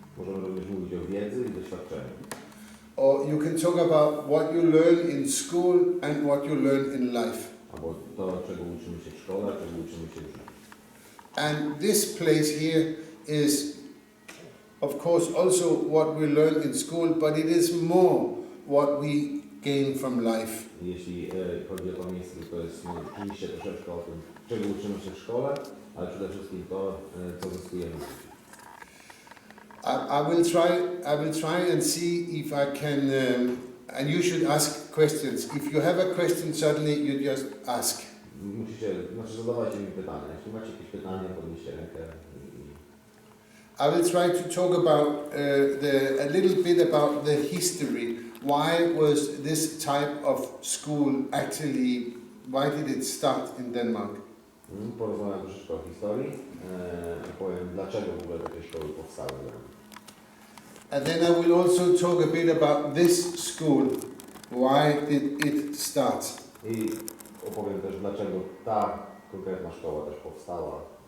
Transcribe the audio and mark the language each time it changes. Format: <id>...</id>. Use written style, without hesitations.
<pl>Możemy również mówić o wiedzy i doświadczeniu.</pl> <en>Or you can talk about what you learn in school and what you learn in life.</en> <pl>Albo to, czego uczymy się w szkole, czego uczymy się w życiu.</pl> <en>And this place here is, of course, also what we learn in school, but it is more what we gain from life.</en> <pl>Jeśli chodzi o to miejsce, to jest oczywiście troszeczkę o tym, czego uczymy się w szkole, ale przede wszystkim to, co zyskujemy w życiu.</pl> <en>I will try and see if I can, and you should ask questions. If you have a question, suddenly you just ask.</en> <pl>Zadawajcie mi pytania. Jeśli macie jakieś pytania, podnieście rękę.</pl> <en>I will try to talk about a little bit about the history. Why was this type of school actually? Why did it start in Denmark?</en> <pl>Porozmawiam troszeczkę o historii. Powiem, dlaczego w ogóle takie szkoły powstały.</pl> <en>And then I will also talk a bit about this school. Why did it start?</en> <pl>I opowiem też, dlaczego ta konkretna szkoła też powstała.</pl>